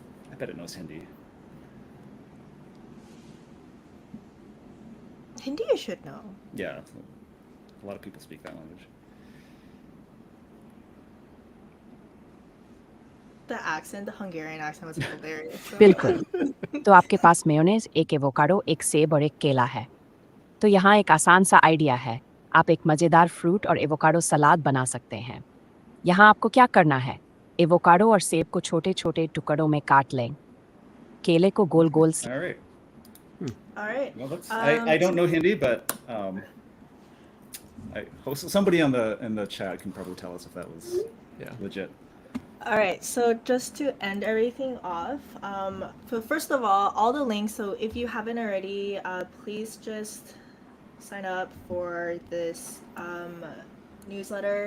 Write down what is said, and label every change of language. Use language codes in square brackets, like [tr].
[en] I bet it knows Hindi. Hindi you should know. Yeah, a lot of people speak that language. The accent, the Hungarian accent was hilarious. So. [hi] बिल्कुल. तो आपके पास mayonnaise, एक avocado, एक सेब और एक केला है. तो यहाँ एक आसान सा आइडिया है. आप एक मज़ेदार फ्रूट और एवोकाडो सलाद बना सकते हैं. यहाँ आपको क्या करना है? एवोकाडो और सेब को छोटे-छोटे टुकड़ों में काट लें. केले को गोल-गोल [en] All right. All right. Well, I don't know Hindi, but Somebody in the chat can probably tell us if that was legit. All right, so just to end everything off, so first of all the links, so if you haven't already, please just sign up for this newsletter.